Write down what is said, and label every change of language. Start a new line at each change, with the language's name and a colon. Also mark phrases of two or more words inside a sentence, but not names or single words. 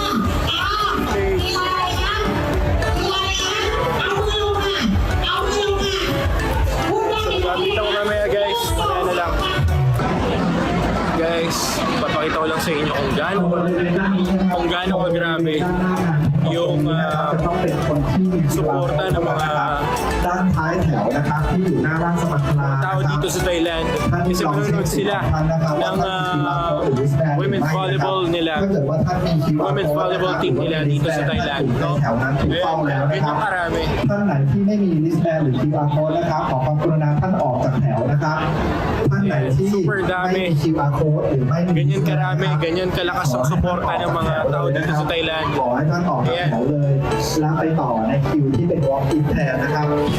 Filipino: Papakita ko lang sa inyo kung gaano kagrabe yung suporta ng mga tao dito sa Thailand. Kasi manonood sila ng
English: women's volleyball team
Filipino: nila dito sa Thailand, no? Ganyan karami.
Thai: ท่านไหนที่ไม่มีลิสต์แบนหรือ
English: QR code
Thai: นะครับขอความกรุณาท่านออกจากแถวนะครับท่านไหนที่
Filipino: Super
Thai: ไม่
Filipino: dami.
Thai: มี
English: QR code
Thai: หรือไม่มี
Filipino: Ganyan karami, ganyan kalakas ang suporta ng mga tao dito sa Thailand.
Thai: ขอให้ท่านออกจากแถวเลยแล้วไปต่อในคิวที่เป็น
English: walk in
Thai: แทนนะครับ